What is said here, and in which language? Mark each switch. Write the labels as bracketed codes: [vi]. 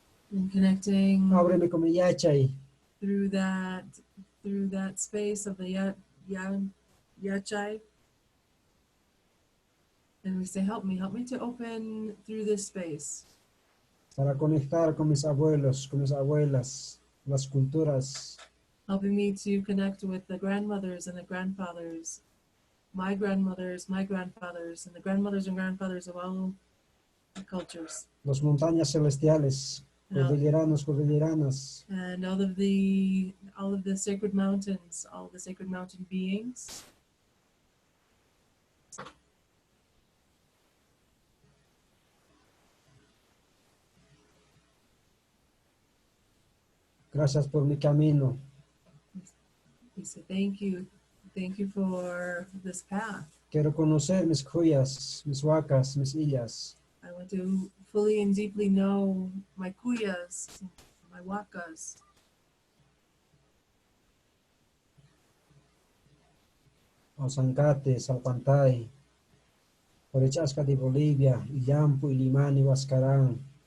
[en] And connecting [es] Ábreme con mi yachay. [en] through that space of the yachai. And we say, help me to open through this space. [es] Para conectar con mis abuelos, con mis abuelas, las culturas, [en] Helping me to connect with the grandmothers and the grandfathers, my grandmothers, my grandfathers, and the grandmothers and grandfathers of all the cultures. [es] las montañas celestiales, cordilleranos, cordilleranas, [en] And all of the sacred mountains, all the sacred mountain beings. [es] gracias por mi camino. [en] We say thank you for this path. [es] Quiero conocer mis cuyas, mis huacas, mis illas. [en] I want to fully and deeply know my kuyas, my wakas. [es] Osancate, Salpantay, Orichasca de Bolivia, Illampu, Ilimani, Huascarán,